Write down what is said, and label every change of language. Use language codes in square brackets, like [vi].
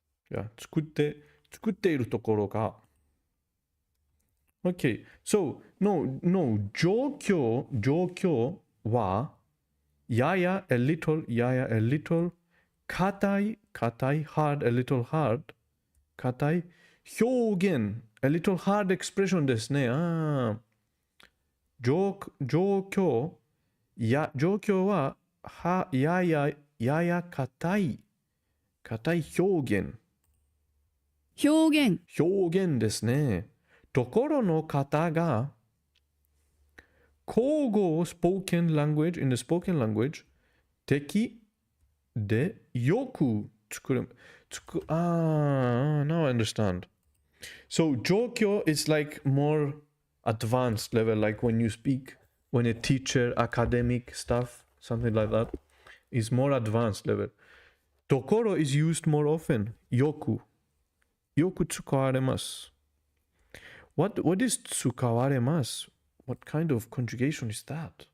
[ja] Yeah, 作っているところが。 [en] Okay, so, no, [ja] 状況は、 [en] a little, 硬い、hard, a little hard, 硬い、表現、a little hard expression [ja] ですね。状況は、やや硬い表現。表現ですね。ところの方が、口語を [en] spoken language, in the spoken language, [ja] 的でよく作る。 [en] now I understand. So, 状況 is like more advanced level, like when you speak, when a teacher, academic stuff, something like that, is more advanced level. ところ is used more often. [ja] よく使われます。 [en] What is 使われます? What kind of conjugation is that?